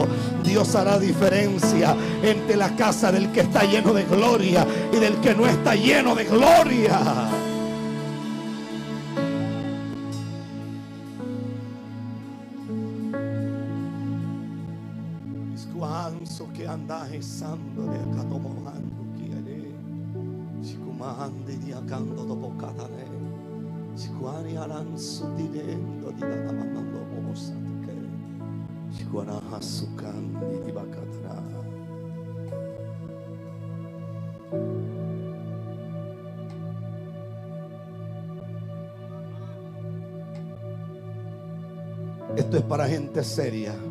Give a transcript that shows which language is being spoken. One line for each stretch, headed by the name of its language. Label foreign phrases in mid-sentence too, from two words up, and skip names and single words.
Spanish: Dios hará diferencia entre la casa del que está lleno de gloria y del que no está lleno de gloria. Iscuanzo que anda rezando de acá tomando quiere. Sicumandi di acando dopo catane. Sicuani alanzo direndo di la mandando bosa. Esto es para gente seria.